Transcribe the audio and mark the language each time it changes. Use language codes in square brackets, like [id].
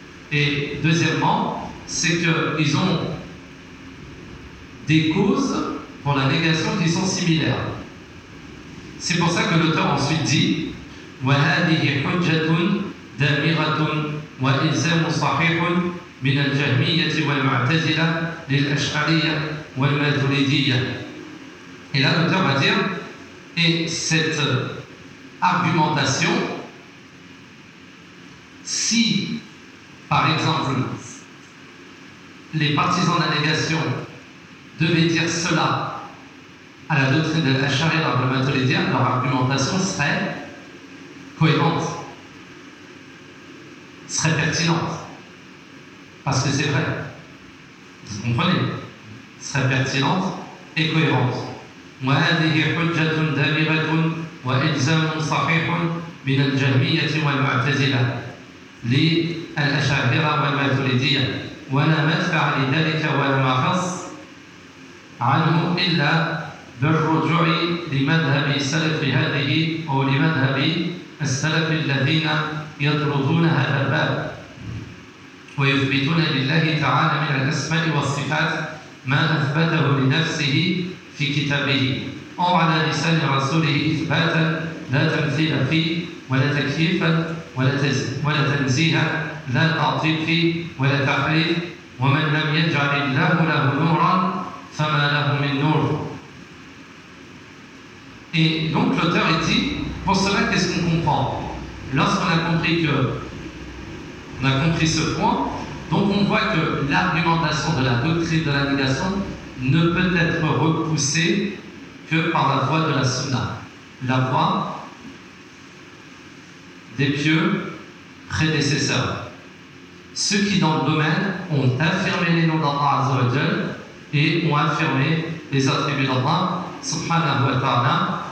[fr] Et deuxièmement, c'est qu'ils ont des causes pour la négation qui sont similaires. C'est pour ça que l'auteur ensuite dit « [ar] وَهَذِهِ حُجَّةٌ دَمِيرَةٌ وَإِلْزَمٌ صَحِيحٌ من الجهمية والمعتزلة للأشعرية والماتريدية. [fr] Et là, l'auteur va dire, et cette argumentation, si, par exemple, les partisans de la négation devaient dire cela à la doctrine de l'Acharya dans le Matholidien, leur argumentation serait cohérente, serait pertinente. Parce que c'est vrai. Vous comprenez ? Serait pertinente et cohérente. [ar] وهذه حجة دامغة وإلزام صحيح من الجهمية والمعتزلة للأشاعرة والماتريدية ولا مدفع لذلك ولا مخص عنه إلا بالرجوع لمذهب سلف هذه أو لمذهب السلف الذين يطردون هذا الباب ويثبتون لله تعالى من الأسماء والصفات ما أثبته لنفسه في كتابه أو على لسان رسوله إثباتا لا تمثيل فيه ولا تكييفا ولا تنزيها لا تعطيل فيه ولا تحريف ومن لم يجعل الله له نورا فما له من نور. [fr] Et donc l'auteur est dit, pour cela qu'est-ce qu'on comprend? Lorsqu'on a compris que on a compris ce point, donc on voit que l'argumentation de la doctrine de la négation ne peut être repoussé que par la voie de la sunna, la voie des pieux prédécesseurs, ceux qui dans le domaine ont affirmé les noms d'Allah Azza wa Jal et ont affirmé les attributs d'Allah subhanahu wa ta'ala.